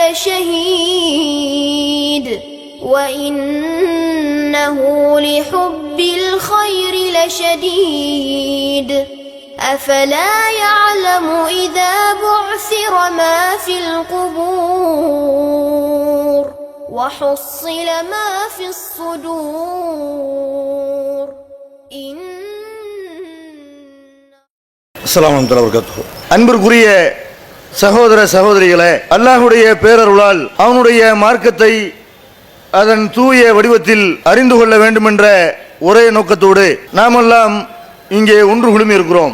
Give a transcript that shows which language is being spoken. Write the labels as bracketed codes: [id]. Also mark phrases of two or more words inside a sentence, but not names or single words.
[ar] لشهيد وإنه لحب الخير لشديد أفلا يعلم إذا بعثر ما في القبور وحصل ما في الصدور السلام عليكم ورحمة الله. [ta] அன்பிற்குரிய சகோதர சகோதரிகளே, அல்லாஹ்வுடைய பேரருளால் அவனுடைய மார்க்கத்தை அதன் தூய வடிவத்தில் அறிந்து கொள்ள வேண்டும் என்ற ஒரே நோக்கத்தோடு நாமெல்லாம் இங்கே ஒன்று குழுமி இருக்கிறோம்.